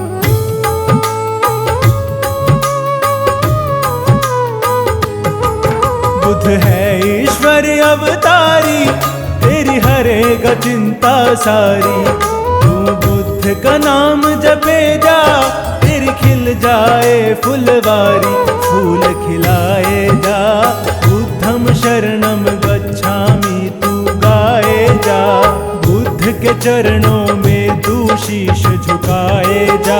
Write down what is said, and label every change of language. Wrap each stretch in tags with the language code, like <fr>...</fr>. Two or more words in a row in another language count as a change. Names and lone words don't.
<hi>बुद्ध है ईश्वर अवतारी, तेरी हरेगा चिंता सारी। तू बुद्ध का नाम जपे जा, तेरी खिल जाए फुलवारी, फूल खिलाए जा।</hi> <pi>बुद्धं शरणं गच्छामि</pi> <hi>तू गाए जा, बुद्ध के चरणों में तू शीश झुकाए जा।</hi>